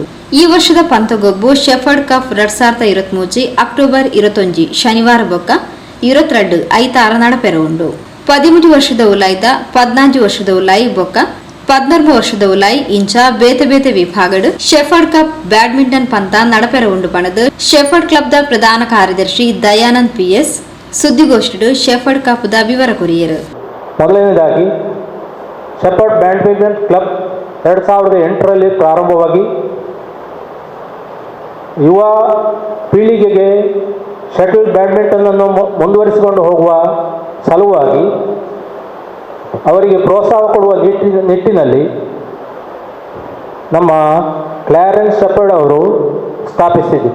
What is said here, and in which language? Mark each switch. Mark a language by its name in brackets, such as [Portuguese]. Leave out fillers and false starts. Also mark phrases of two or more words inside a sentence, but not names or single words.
[Tulu] ಈ ವರ್ಷದ ಪಂತಗೊಬ್ಬು ಶೆಫರ್ಡ್ ಕಪ್ 2023 ಅಕ್ಟೋಬರ್ 21 ಶನಿವಾರ ಬೊಕ್ಕ 22 ಐತಾರ ನಡಪೆರ ಉಂಡು. 13 ವರ್ಷದ ಉಲಾಯ್ದ 14 ವರ್ಷದ ಉಲಾಯಿ ಬೊಕ್ಕ 14 ವರ್ಷದ ಉಲಾಯಿ ಇಂಚ ಬೇತೆ ಬೇತೆ ವಿಭಾಗಡ್ ಶೆಫರ್ಡ್ ಕಪ್ ಬ್ಯಾಡ್ಮಿಂಟನ್ ಪಂತ ನಡಪೆರ ಉಂಡು ಪಣದು ಶೆಫರ್ಡ್ ಕ್ಲಬ್ದ ಪ್ರಧಾನ ಕಾರ್ಯದರ್ಶಿ ದಯಾನಂದ್ PS ಸುದ್ದಿಗೋಷ್ಠಿಡು ಶೆಫರ್ಡ್ ಕಪ್ದ ವಿವರ ಕೊರಿಯರು. [Kannada] ಮೊದಲನೇದಾಗಿ ಶೆಫರ್ಡ್ ಬ್ಯಾಡ್ಮಿಂಟನ್ ಕ್ಲಬ್ 2008ರಲ್ಲಿ ಪ್ರಾರಂಭವಾಗಿ ಯುವ ಪೀಳಿಗೆಗೆ ಶಟಲ್ ಬ್ಯಾಡ್ಮಿಂಟನ್ ಅನ್ನು ಮುಂದುವರಿಸಿಕೊಂಡು ಹೋಗುವ ಸಲುವಾಗಿ ಅವರಿಗೆ ಪ್ರೋತ್ಸಾಹ ಕೊಡುವ ನಿಟ್ಟಿನಲ್ಲಿ ನಮ್ಮ ಕ್ಲಾರೆನ್ಸ್ ಶೆಫರ್ಡ್ ಅವರು ಸ್ಥಾಪಿಸಿದರು.